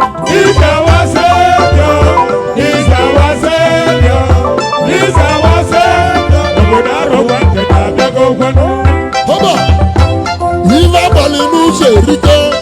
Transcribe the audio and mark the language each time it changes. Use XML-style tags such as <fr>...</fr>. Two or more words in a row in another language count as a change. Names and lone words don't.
<en>He's our Savior. He's our Savior. He's our Savior.</en> <ig>Obodo arụwa nke na-abịago ngwanụ. Haba! Ife abalị n'ụzọ erike.</ig>